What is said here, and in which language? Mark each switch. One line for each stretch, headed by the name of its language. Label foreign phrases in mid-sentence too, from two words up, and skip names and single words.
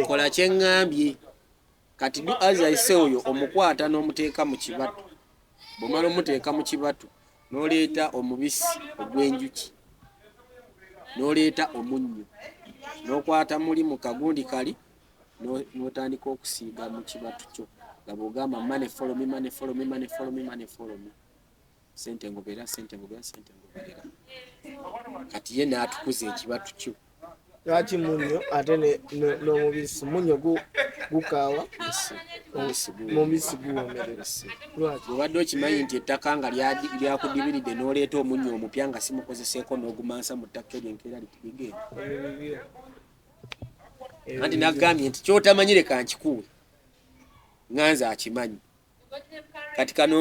Ganda: kola kyeŋŋambye kati
English: Do As I Say
Ganda: oyo omukwata n'omuteeka mu kibatu bw'omala omuteeka mu kibatu n'oleeta omubisi ogw'enjuki n'oleeta omunnyo n'okwata muli mu kagundi kali n'otandika okusiiga mu kibatu kyo nga bw'ogamba
English: money follow me, money follow me, money follow me, money follow me.
Ganda: Sente ngoberera, sente ngoberera, sente ngoberera. Kati ye n'atukuza ekibatu kyo. lwaki munnyo ate n'omubisi munnyo gukaawa mubisi guwomerera lwaki obadde okimanyi nti ettaka nga lyakudibiridde n'oleeta omunnyo omupya nga simukozeseeko n'ogumansa mu ttaka eryo enkeera litigenda anti nagambye nti kyotamanyire kankikuwe nga nze akimanyi kati kano